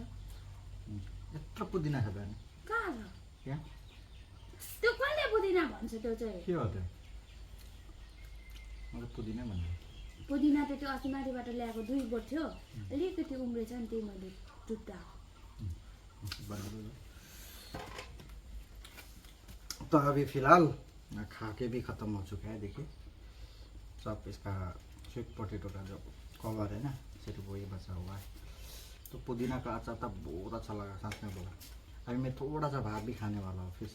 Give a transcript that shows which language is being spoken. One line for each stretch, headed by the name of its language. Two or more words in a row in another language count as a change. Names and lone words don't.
Nepali: यत्रो पुदिना छ बिहान कहाँ छ यहाँ त्यो कहिले पुदिना भन्छ त्यो चाहिँ के हो त्यो म त पुदिनै भन्छु पुदिना त त्यो अस्ति माथिबाट ल्याएको 2 बोट थियो अलिकति उम्रेछ नि त्यही मैले टुट्टा
Hindi: तो अभी फिलहाल खा के भी ख़त्म हो चुका है देखिए सब इसका
English: sweet potato
Hindi: का जो कवर है ना सिर्फ वही बचा हुआ है तो पुदीना का अचार तब बहुत अच्छा लगा सांस में बोला अभी मैं थोड़ा सा भात भी खाने वाला हूँ फिर